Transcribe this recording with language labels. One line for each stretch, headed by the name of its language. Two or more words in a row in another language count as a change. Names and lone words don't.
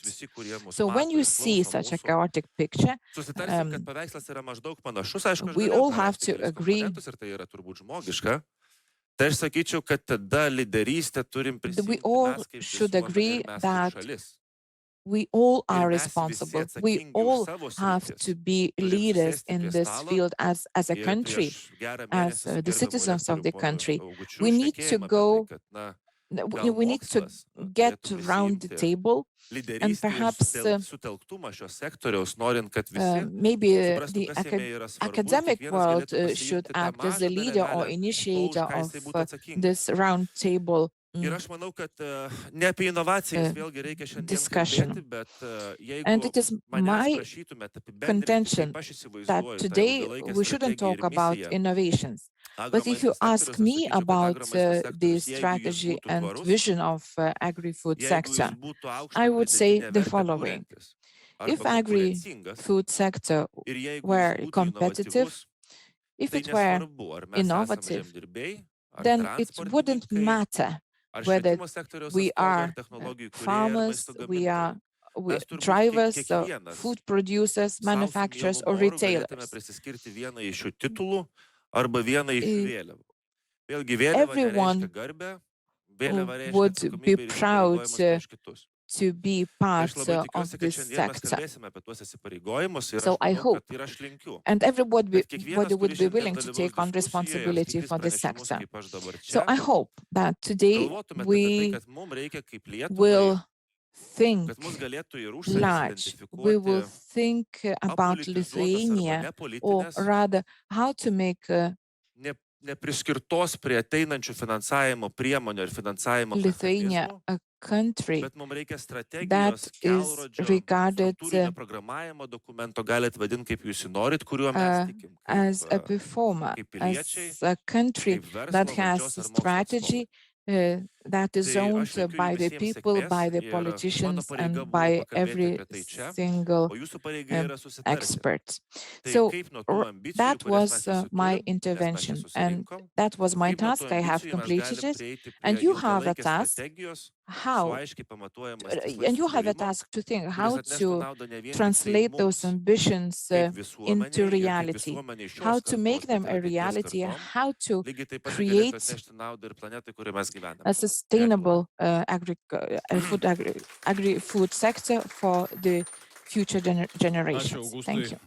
English: So when you see such a chaotic picture, we all have to agree. We all should agree that we all
Lithuanian: Ir
English: are
Lithuanian: mes visi
English: responsible. We
Lithuanian: atsakingi už
English: all
Lithuanian: savo
English: have
Lithuanian: sritis.
English: to be
Lithuanian: Turim
English: leaders
Lithuanian: susėsti
English: in
Lithuanian: prie
English: this
Lithuanian: stalo
English: field as a
Lithuanian: ir
English: country,
Lithuanian: prieš gerą
English: as
Lithuanian: mėnesį su
English: the
Lithuanian: gerbiamu
English: citizens of
Lithuanian: rektorium
English: the
Lithuanian: ponu
English: country.
Lithuanian: Augučiu
English: We need to
Lithuanian: šnekėjom apie tai,
English: go,
Lithuanian: kad gal
English: we need to
Lithuanian: mokslas
English: get
Lithuanian: turėtų
English: around the
Lithuanian: prisiimti
English: table, and
Lithuanian: lyderystę ir
English: perhaps
Lithuanian: sutelktumą šios sektoriaus, norint, kad visi
English: maybe
Lithuanian: suprastų,
English: the
Lithuanian: kas jame yra svarbu ir
English: academic
Lithuanian: kiekvienas
English: world
Lithuanian: galėtų
English: should
Lithuanian: pasiimti tą
English: act as the
Lithuanian: mažą
English: leader or
Lithuanian: dalelę to, už
English: initiator
Lithuanian: ką
English: of
Lithuanian: jisai būtų atsakingas.
English: this round table
Lithuanian: Ir aš manau, kad ne apie inovacijas vėlgi reikia šiandien
English: discussion.
Lithuanian: kalbėti, bet
English: And
Lithuanian: jeigu
English: it is
Lithuanian: manęs
English: my
Lithuanian: prašytumėte apibendrinti,
English: contention
Lithuanian: kaip aš
English: that
Lithuanian: įsivaizduoju tą
English: today
Lithuanian: ilgalaikę
English: we shouldn't
Lithuanian: strategiją
English: talk
Lithuanian: ir
English: about
Lithuanian: misiją
English: innovations. But if you
Lithuanian: agromaisto
English: ask
Lithuanian: sektoriaus, aš
English: me
Lithuanian: sakyčiau, kad
English: about
Lithuanian: agromaisto
English: the
Lithuanian: sektorius, jeigu jis
English: strategy
Lithuanian: būtų
English: and
Lithuanian: tvarus,
English: vision of agri-food
Lithuanian: jeigu
English: sector,
Lithuanian: jis būtų
English: I
Lithuanian: aukštą
English: would say
Lithuanian: pridėtinę
English: the
Lithuanian: vertę
English: following.
Lithuanian: kuriantis
English: If
Lithuanian: arba konkurencingas
English: agri-food sector
Lithuanian: ir jeigu jis
English: were
Lithuanian: būtų
English: competitive,
Lithuanian: inovatyvus,
English: if
Lithuanian: tai
English: it were
Lithuanian: nesvarbu, ar mes esame
English: innovative,
Lithuanian: žemdirbiai, ar
English: then it wouldn't
Lithuanian: transportininkai,
English: matter
Lithuanian: ar
English: whether
Lithuanian: švietimo sektoriaus
English: we
Lithuanian: atstovai, ar
English: are
Lithuanian: technologijų kūrėjai, ar
English: farmers,
Lithuanian: maisto
English: we
Lithuanian: gamintojai.
English: are
Lithuanian: Mes turbūt
English: drivers,
Lithuanian: kiekvienas
English: food producers,
Lithuanian: sau su
English: manufacturers,
Lithuanian: mielu
English: or
Lithuanian: noru galėtume
English: retailers.
Lithuanian: prisiskirti vieną iš šių titulų arba vieną iš šių Eh, vėliavų. Vėlgi vėliava
English: Everyone
Lithuanian: nereiškia garbę, vėliava reiškia
English: would be
Lithuanian: atsakomybę ir
English: proud
Lithuanian: įsipareigojimus prieš kitus.
English: to be
Lithuanian: Ir aš
English: part
Lithuanian: labai
English: of
Lithuanian: tikiuosi, kad
English: this
Lithuanian: šiandien mes
English: sector.
Lithuanian: kalbėsime apie tuos įsipareigojimus ir
English: So
Lithuanian: aš
English: I
Lithuanian: manau,
English: hope,
Lithuanian: kad ir aš linkiu,
English: and everybody
Lithuanian: kad kiekvienas,
English: would
Lithuanian: kuris
English: be
Lithuanian: šiandien
English: willing to
Lithuanian: dalyvaus
English: take on
Lithuanian: diskusijoje,
English: responsibility
Lithuanian: skaitys
English: for this
Lithuanian: pranešimus,
English: sector.
Lithuanian: kaip aš dabar
English: So
Lithuanian: čia,
English: I hope that today
Lithuanian: galvotumėte apie tai,
English: we
Lithuanian: kad mums reikia kaip Lietuvai,
English: will think
Lithuanian: kad mus galėtų ir užsienis
English: large. We will
Lithuanian: identifikuoti
English: think about
Lithuanian: apolitizuotas arba
English: Lithuania, or
Lithuanian: nepolitinės,
English: rather how to make
Lithuanian: nepriskirtos prie ateinančių finansavimo priemonių ir finansavimo
English: Lithuania
Lithuanian: mechanizmų,
English: a country
Lithuanian: bet mums reikia strategijos,
English: that is
Lithuanian: kelrodžio,
English: regarded
Lithuanian: struktūrinio programavimo dokumento, galite vadinti kaip jūs norit, kuriuo mes tikim,
English: as a performer,
Lithuanian: kaip piliečiai,
English: as a country
Lithuanian: kaip verslo,
English: that
Lithuanian: valdžios
English: has
Lithuanian: ar mokslo
English: strategy
Lithuanian: atstovai.
English: that is
Lithuanian: Tai
English: owned
Lithuanian: aš linkiu
English: by
Lithuanian: jums
English: the
Lithuanian: visiems
English: people,
Lithuanian: sėkmės
English: by the
Lithuanian: ir mano
English: politicians,
Lithuanian: pareiga
English: and
Lithuanian: buvo
English: by
Lithuanian: pakalbėti
English: every
Lithuanian: apie tai čia,
English: single
Lithuanian: o jūsų pareiga yra susitarti.
English: expert.
Lithuanian: Tai
English: So
Lithuanian: kaip nuo tų ambicijų,
English: that
Lithuanian: kurias mes
English: was
Lithuanian: visi
English: my
Lithuanian: turim, nes mes čia
English: intervention, and
Lithuanian: susirinkom,
English: that was my
Lithuanian: kaip nuo tų
English: task. I have
Lithuanian: ambicijų mes
English: completed
Lithuanian: galim
English: it,
Lithuanian: prieiti
English: and
Lithuanian: prie
English: you have a
Lithuanian: ilgalaikės
English: task
Lithuanian: strategijos su
English: how,
Lithuanian: aiškiai pamatuojamas tikslais
English: and you have a
Lithuanian: sukūrimo,
English: task to think
Lithuanian: kuris
English: how
Lithuanian: atneštų
English: to
Lithuanian: naudą ne vien tik tai
English: translate those
Lithuanian: mums,
English: ambitions
Lithuanian: kaip
English: into
Lithuanian: visuomeniai ir kaip
English: reality,
Lithuanian: visuomeniai
English: how
Lithuanian: šios
English: to
Lithuanian: kartos,
English: make them
Lithuanian: bet
English: a
Lithuanian: ir ateities
English: reality,
Lithuanian: kartom,
English: how to
Lithuanian: lygiai taip pat tai galėtų
English: create
Lithuanian: atnešti naudą ir planetai, kurioje mes gyvename.
English: a
Lithuanian: Dėkui labai.
English: sustainable agri-food sector for the future generations.
Lithuanian: Ačiū,
English: Thank
Lithuanian: Augustai.
English: you.